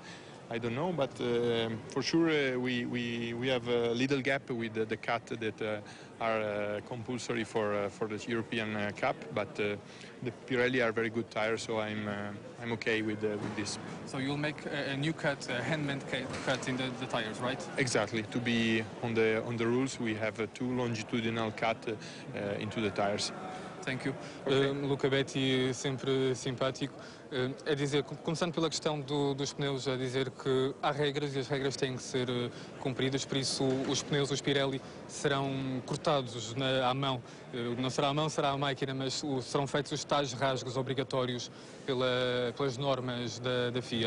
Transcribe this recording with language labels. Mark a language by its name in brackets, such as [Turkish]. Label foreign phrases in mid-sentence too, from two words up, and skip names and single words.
[English] I don't know, but for sure we have a little gap with the cut that are compulsory for the European Cup, but the Pirelli are very good tires, so I'm okay with this. So you'll make a new cut, a hand-made cut in the tires, right? Exactly. To be on the rules, we have 2 longitudinal cut into the tires. Thank you. [Portuguese] Luca Betti, sempre simpático. A dizer, começando pela questão dos pneus, a dizer que há regras e as regras têm que ser cumpridas, por isso os pneus, os Pirelli, serão cortados à mão. Não será à mão, será à máquina, mas serão feitos os tais rasgos obrigatórios pelas normas da FIA.